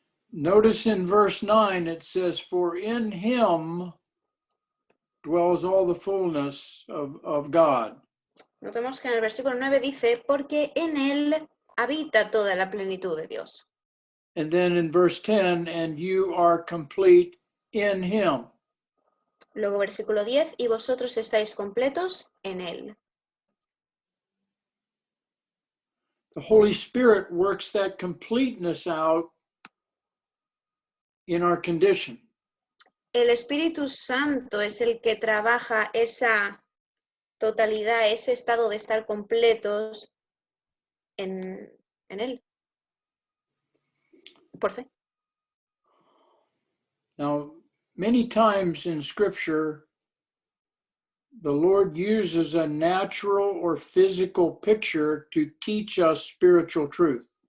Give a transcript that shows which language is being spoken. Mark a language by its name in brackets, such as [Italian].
[English] Notice in verse 9 it says, "For in him dwells all the fullness of God." [Spanish] Notemos que en el versículo 9 dice, porque en él habita toda la plenitud de Dios. [English] And then in verse 10, "And you are complete in him." [Spanish] Luego versículo 10, y vosotros estáis completos en él. [English] The Holy Spirit works that completeness out in our condition. [Spanish] El Espíritu Santo es el que trabaja esa totalidad, ese estado de estar completos en él, por fe. [English] Now, many times in Scripture, the Lord uses a natural or physical picture to teach us spiritual truth.